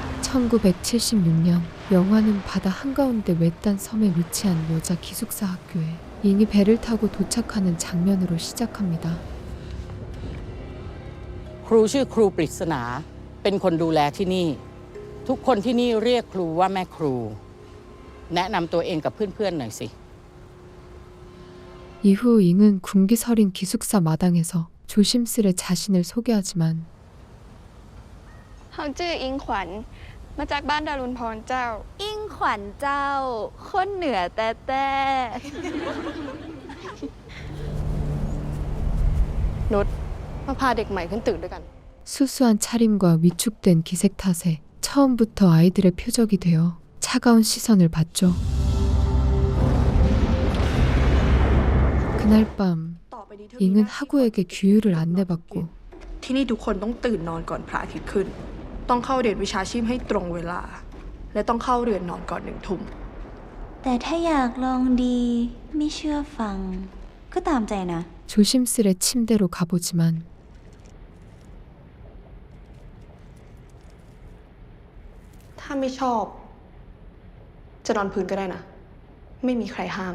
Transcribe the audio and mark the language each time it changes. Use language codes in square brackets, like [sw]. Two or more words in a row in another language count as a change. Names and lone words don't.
[ko] 1976년 영화는 바다 한가운데 외딴 섬에 위치한 여자 기숙사 학교에 잉이 배를 타고 도착하는 장면으로 시작합니다. [th] ครูชื่อครูปริศนาเป็นคนดูแลที่นี่ทุกคนที่นี่เรียกครูว่าแม่ครูแนะนำตัวเองกับเพื่อนๆหน่อยสิ [ko] 이후 잉은 군기 서린 기숙사 마당에서 조심스레 자신을 소개하지만 [th] เขาชื่ออิงขวัญมาจากบ้านดารุณพรเจ้าอิงขวัญเจ้าคนเหนือแต่นุชมาพาเด็กใหม่ขึ้นตึกด้วยกัน [ko] 수수한 차림과 위축된 기색 탓에 처음부터 아이들의 표적이 되어 차가운 시선을 받죠. 그날 밤 잉은 하구에게 규율을 안내받고 [th] ที่นี่ทุกคนต้องตื่นนอนก่อนพระอาทิตย์ขึ้นต้องเข้าเรียนวิชาชีพให้ตรงเวลาและต้องเข้าเรือนนอนก่อน1 ทุ่ม แต่ถ้าอยากลองดีไม่เชื่อฟังก็ตามใจนะ [ko] 조심스레 침대로 가보지만 [th] ถ้าไม่ชอบจะนอนพื้นก็ได้นะไม่มีใครห้าม